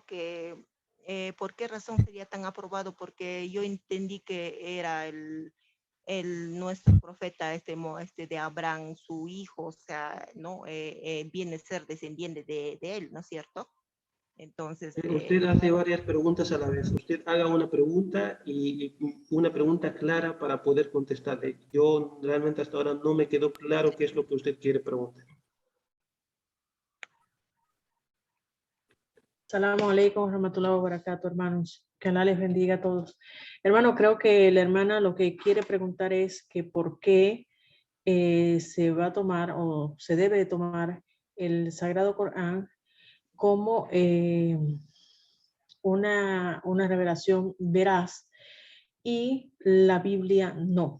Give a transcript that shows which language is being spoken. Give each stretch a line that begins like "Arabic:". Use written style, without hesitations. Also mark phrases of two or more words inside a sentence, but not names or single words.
Spanish: Que ¿por qué razón sería tan aprobado? Porque yo entendí que era nuestro profeta, de Abraham, su hijo, o sea, ¿no? Viene a ser descendiente de él, ¿no es cierto? Entonces... Usted hace varias preguntas a la vez. Usted haga una pregunta y una pregunta clara para poder contestarle. Yo realmente hasta ahora no me quedó claro qué es lo que usted quiere preguntar.
Arabic: سلام عليكم ورحمة الله وبركاته,
Spanish: hermanos. Que Allah les bendiga a todos. Hermano, creo que la hermana lo que quiere preguntar es que por qué se va a tomar o se debe de tomar el Sagrado Corán como una revelación veraz y la Biblia no.